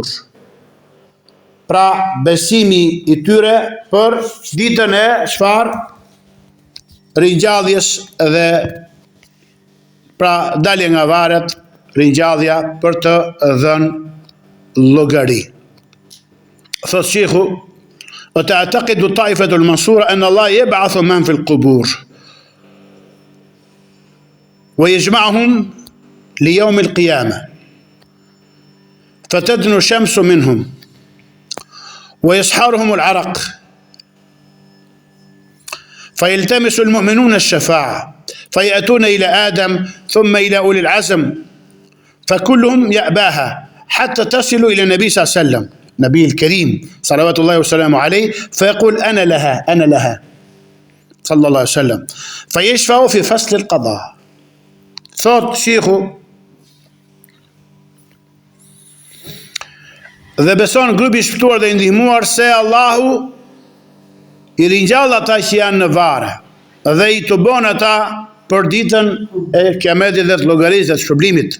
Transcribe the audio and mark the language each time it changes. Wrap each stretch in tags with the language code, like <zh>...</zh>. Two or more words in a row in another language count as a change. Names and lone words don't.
<sq>Pra besimi i tyre për ditën e çfarë? Ringjalljes dhe pra dalje nga varet, ringjallja për të dhënë llogari. Thot Sheikhu,</sq> <ar>وتعتقد الطائفة المنصورة أن الله يبعث من في القبور ويجمعهم ليوم القيامة فتدنو الشمس منهم ويسحرهم العرق فيلتمس المؤمنون الشفاعة فيأتون إلى آدم ثم إلى أولي العزم فكلهم يأباها حتى تصلوا إلى النبي صلى الله عليه وسلم نبي الكريم صلوات الله وسلامه عليه فيقول أنا لها صلى الله عليه وسلم فيشفع في فصل القضاء.</ar> <sq>Thot Sheikhu, dhe beson grupi i shpëtuar dhe i ndihmuar se Allahu i ringjall ata që janë në varë dhe i tubon ata për ditën e Kiametit dhe të llogarisë dhe të shpërblimit.</sq>